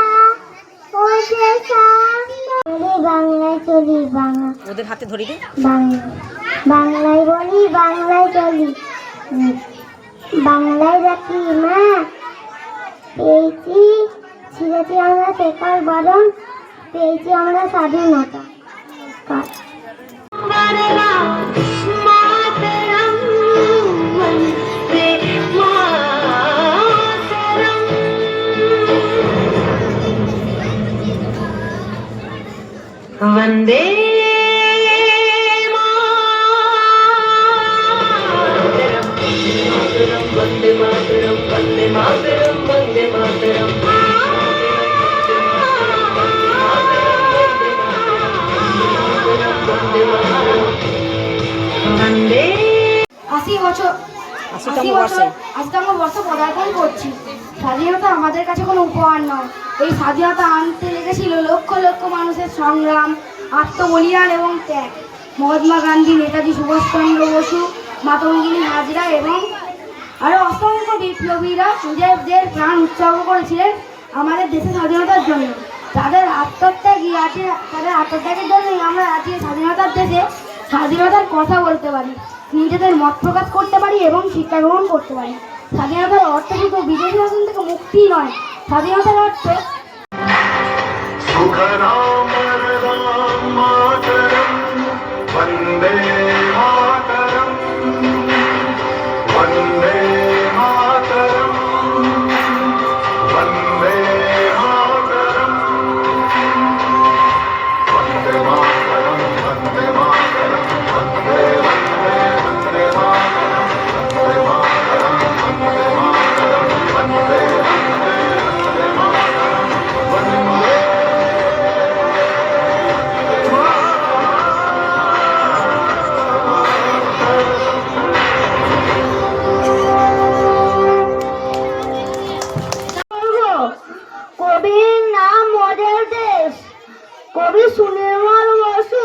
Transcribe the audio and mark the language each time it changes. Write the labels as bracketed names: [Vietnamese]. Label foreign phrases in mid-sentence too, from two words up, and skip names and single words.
[Bangla] ও যে বাংলায় চলি, বাংলা ওদের হাতে ধরি দে। বাংলায় বলি, বাংলায় চলি, বাংলায় রাখি মা। পেয়েছি ছিঁড়েছি আমরা শেখার বরণ, পেয়েছি আমরা স্বাধীনতা। [Sanskrit] वंदे वंदे मातरम, वंदे मातरम, वंदे मातरम। वंदे [Bangla] 80 বছর 80তম বর্ষে পদার্পণ করছি। স্বাধীনতা আমাদের কাছে কোনো উপহার নয়, এই স্বাধীনতা আনতে লেগেছিল লক্ষ লক্ষ মানুষের সংগ্রাম, আত্মবলিদান এবং ত্যাগ। মহাত্মা গান্ধী, নেতাজি সুভাষচন্দ্র বসু, মাতঙ্গিনী হাজরা এবং আরও অসংখ্য বিপ্লবীরা নিজেদের প্রাণ উৎসর্গ করেছিলেন আমাদের দেশের স্বাধীনতার জন্য। তাদের আত্মত্যাগী আছে, তাদের আত্মত্যাগের জন্যই আমরা আজকে স্বাধীনতার দেশে স্বাধীনতার কথা বলতে পারি, নিজেদের মত প্রকাশ করতে পারি এবং শিক্ষা গ্রহণ করতে পারি। স্বাধীনতার অর্থ শুধু বিদেশি শাসন থেকে মুক্তি নয়, স্বাধীনতার অর্থ [Sanskrit] वन्दे मातरम् वन्दे मातरम् वन्दे मातरम् वन्दे मातरम् वन्दे मातरम् वन्दे वन्दे वन्दे मातरम् वन्दे मातरम् वन्दे मातरम् वन्दे वन्दे वन्दे मातरम् वन्दे [Bangla] কবির নাম মোদের দেশ, কবি সুনির্মল বসু।